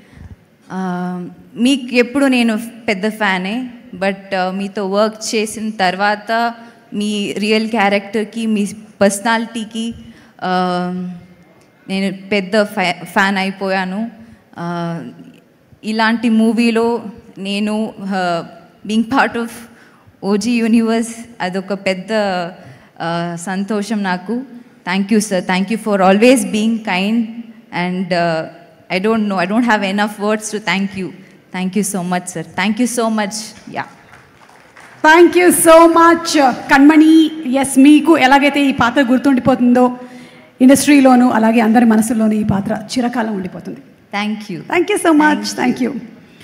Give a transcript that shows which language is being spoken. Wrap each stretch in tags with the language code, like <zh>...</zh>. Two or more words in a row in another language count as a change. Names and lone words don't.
<te>మీకు ఎప్పుడు నేను పెద్ద ఫ్యానే, బట్ మీతో వర్క్ చేసిన తర్వాత మీ రియల్ క్యారెక్టర్కి, మీ పర్సనాలిటీకి నేను పెద్ద ఫ్యాన్ అయిపోయాను. ఇలాంటి మూవీలో నేను</te> <en>being part of OG universe,</en> <te>అదొక పెద్ద సంతోషం నాకు.</te> <en>Thank you sir. Thank you for always being kind. అండ్ I don't have enough words to thank you. Thank you so much, sir. Thank you so much. Yeah. Thank you so much.</en> <te>కన్మణి, yes, మీకు ఎలాగైతే ఈ పాత్ర గుర్తుండిపోతుందో industry లోను అలాగే అందరి మనసులోను ఈ పాత్ర చిరకాలం ఉండిపోతుంది.</te> <en>Thank you. Thank you so much. Thank you.</en>